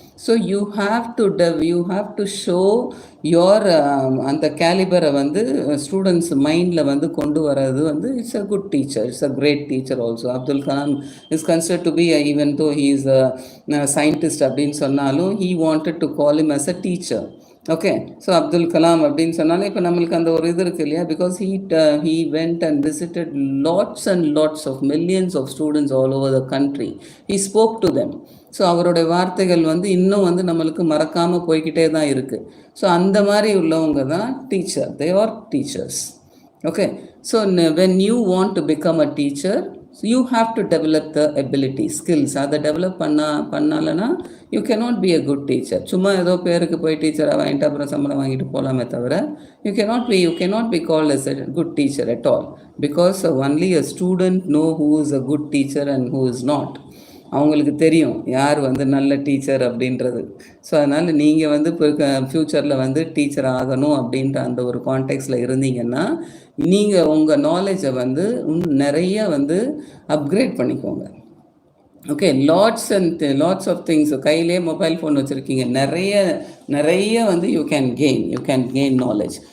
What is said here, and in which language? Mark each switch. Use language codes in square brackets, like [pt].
[en] so you have to show your [ta] அந்த கேலிபரை வந்து students மைண்டில் வந்து கொண்டு வர்றது வந்து [en] It's a good teacher, it's a great teacher also. Abdul Kalam is considered to be, even though he is a scientist [ta] அப்படின்னு சொன்னாலும், [en] He wanted to call him as a teacher. Okay. [ta] So Abdul Kalam அப்படின்னு சொன்னாலே இப்போ நம்மளுக்கு அந்த ஒரு இது இருக்குது இல்லையா? [en] Because he went and visited lots and lots of millions of students all over the country. He spoke to them. [ta] So அவருடைய வார்த்தைகள் வந்து இன்னும் வந்து நம்மளுக்கு மறக்காமல் போய்கிட்டே தான் இருக்குது. ஸோ அந்த மாதிரி உள்ளவங்க தான் teacher. [en] They are teachers. Okay, so when you want to become a teacher, so you have to develop the ability, skills. [ta] அதை develop பண்ணாலனா [en] you cannot be a good teacher. [ta] சும்மா ஏதோ பேருக்கு போய் டீச்சராக வாங்கிட்டு அப்புறம் சம்பளம் வாங்கிட்டு போகலாமே தவிர [en] you cannot be called as a good teacher at all, because only a student know who is a good teacher and who is not. [ta] அவங்களுக்கு தெரியும் யார் வந்து நல்ல டீச்சர் அப்படின்றது. ஸோ அதனால் நீங்கள் வந்து இப்போ ஃப்யூச்சரில் வந்து டீச்சர் ஆகணும் அப்படின்ற அந்த ஒரு கான்டெக்ட்ஸில் இருந்தீங்கன்னா நீங்கள் உங்கள் நாலேஜை வந்து நிறைய வந்து அப்கிரேட் பண்ணிக்கோங்க. [en] Okay, lots of things. [ta] கையிலே மொபைல் ஃபோன் வச்சுருக்கீங்க, [en] நிறைய வந்து you can gain knowledge.